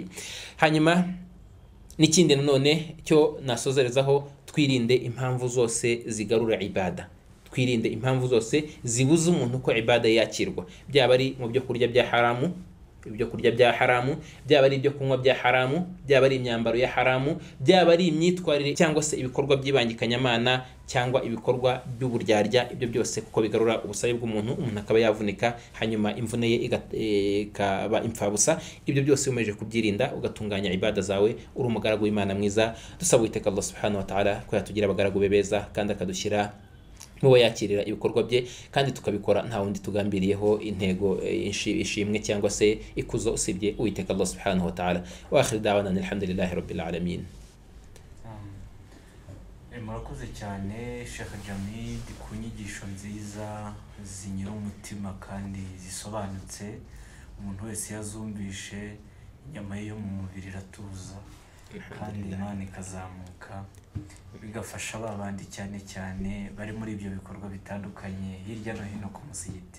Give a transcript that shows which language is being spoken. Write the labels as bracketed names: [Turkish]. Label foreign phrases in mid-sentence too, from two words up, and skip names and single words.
[Kinyarwanda] Hanyuma n'ikindi nanone cyo nasozerezaho, twirinde impamvu zose zigarura ibada, twirinde impamvu zose zibuza umuntu ko ibada yakirwa, byaba ari mu byo kurya bya haramu, ibyo kurya bya haramu, byaba ari ibyo kunywa bya haramu, byaba ari imyambaro ya haramu, byaba ari imyitwarire cyangwa se ibikorwa by'ibangikanyamana cyangwa ibikorwa by'uburyarya, ibyo byose kuko bigarura ubusabe bw'umuntu, umuntu akaba yavunika hanyuma imvune ye ikaba impfabusa. Ibyo byose umeje kubyirinda ugatunganya ibada zawe, uri umugaragu w'Imana mwiza. Dusaba Uwiteka [Arabic] Allah subhanahu wa ta'ala [Kinyarwanda] ko yatugira abagaragu be beza kandi akadushyira mubo yakirira ibikorwa bye, kandi tukabikora nta wundi tugambiriyeho intego ishimwe cyangwa se ikuzo usibye Uwiteka [Arabic] Allah subhanahu wa ta'ala. وآخر دعوانا الحمد لله رب العالمين. [Kinyarwanda] Murakoze cyane Sheikh Jamid ku nyigisho nziza zinyura umutima kandi zisobanutse, umuntu wese yazumvishe inyama ye yo mu mubiri iratuza kandi Imana ikazamuka, bigafasha babandi cyane cyane bari muri ibyo bikorwa bitandukanye hirya no hino ku musigiti.